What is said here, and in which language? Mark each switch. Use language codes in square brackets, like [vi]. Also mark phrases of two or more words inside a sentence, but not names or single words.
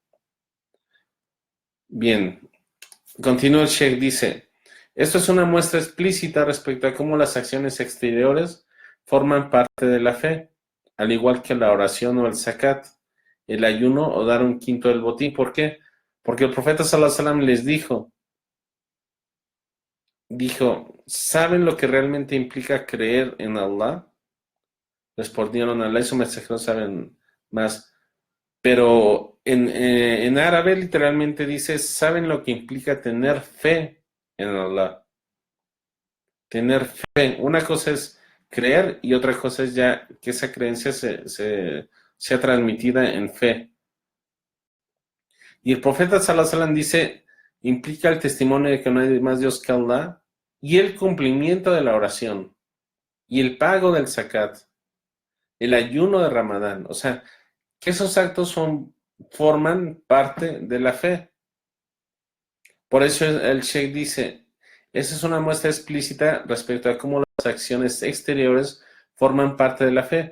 [es] Bien, continúa el Sheikh, dice, esto es una muestra explícita respecto a cómo las acciones exteriores forman parte de la fe, al igual que la oración o el zakat, el ayuno o dar 1/5 del botín. ¿Por qué? Porque el profeta [ar] صلى الله عليه وسلم [es] les dijo, dijo, ¿saben lo que realmente implica creer en Allah? Respondieron, Allah y su mensajero saben más. Pero en árabe literalmente dice, ¿saben lo que implica tener fe en Allah? Tener fe. Una cosa es creer y otra cosa es ya que esa creencia sea transmitida en fe. Y el profeta [ar] صلى الله عليه وسلم [es] dice, implica el testimonio de que no hay más Dios que Allah y el cumplimiento de la oración y el pago del zakat, el ayuno de Ramadán. O sea, que esos actos forman parte de la fe. Por eso el Sheikh dice, esa es una muestra explícita respecto a cómo las acciones exteriores forman parte de la fe.